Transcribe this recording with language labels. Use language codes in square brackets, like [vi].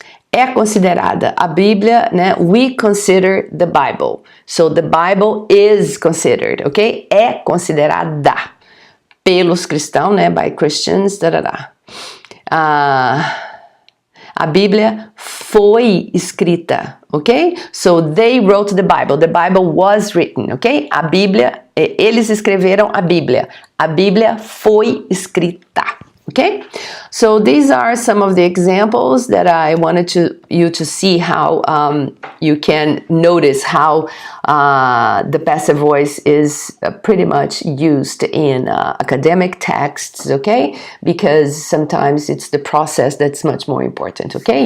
[pt] É considerada a Bíblia, né? [en] We consider the Bible. So the Bible is considered, ok? [pt] É considerada pelos cristãos, né? [en] By Christians, [pt] a Bíblia foi escrita, ok? [en] So they wrote the Bible. The Bible was written, ok? [pt] A Bíblia, eles escreveram a Bíblia foi escrita. [en] Okay, so these are some of the examples that I wanted you to see how you can notice how the passive voice is pretty much used in academic texts, okay? Because sometimes it's the process that's much more important, okay?